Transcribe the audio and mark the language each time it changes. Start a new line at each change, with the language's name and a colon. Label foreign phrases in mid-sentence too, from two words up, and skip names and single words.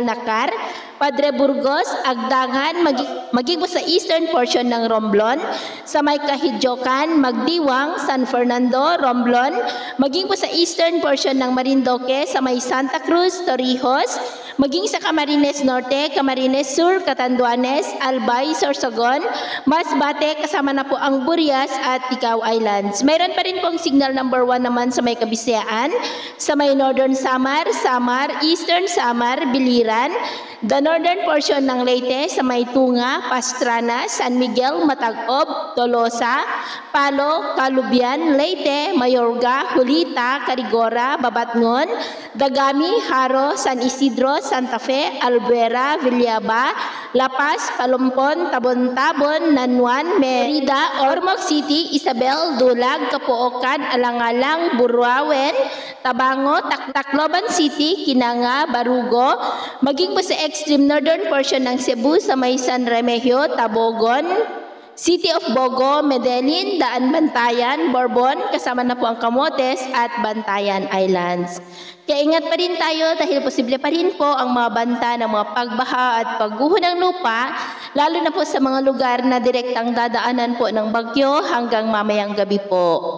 Filipino: Nakar, Padre Burgos, Agdangan, maging po sa
English: eastern portion
Filipino: ng Romblon, sa may Kahidyokan, Magdiwang, San Fernando, Romblon, maging po sa
English: eastern portion
Filipino: ng Marindoque, sa may Santa Cruz, Torrijos, maging sa Camarines Norte, Camarines Sur, Catanduanes, Albay, Sorsogon, Masbate, kasama na po ang Burias at Ticao Islands. Mayroon pa rin pong signal number 1 naman sa may Kabisayaan, sa may Northern Samar, Samar, Eastern Samar, Biliran,
English: the northern portion
Filipino: ng Leyte, sa may Tunga, Pastrana, San Miguel, Matagob, Tolosa, Palo, Calubian, Leyte, Mayorga, Hulita, Carigora, Babatngon, Dagami, Haro, San Isidro, Santa Fe, Albuera, Villaba, La Paz, Palumpon, Tabon-Tabon, Nanuan, Merida, Ormoc City, Isabel, Dulag, Kapuokan, Alangalang, Buruawen, Tabango, Tacloban City, Kinanga, Barugo, maging po sa
English: extreme northern portion
Filipino: ng Cebu, sa may San Remigio, Tabogon, City of Bogo, Medellin, Daan Bantayan, Bourbon, kasama na po ang Camotes at Bantayan Islands. Kaya ingat pa rin tayo dahil posible pa rin po ang mga banta ng mga pagbaha at pagguho ng lupa, lalo na po sa mga lugar na direktang dadaanan po ng bagyo hanggang mamayang gabi po.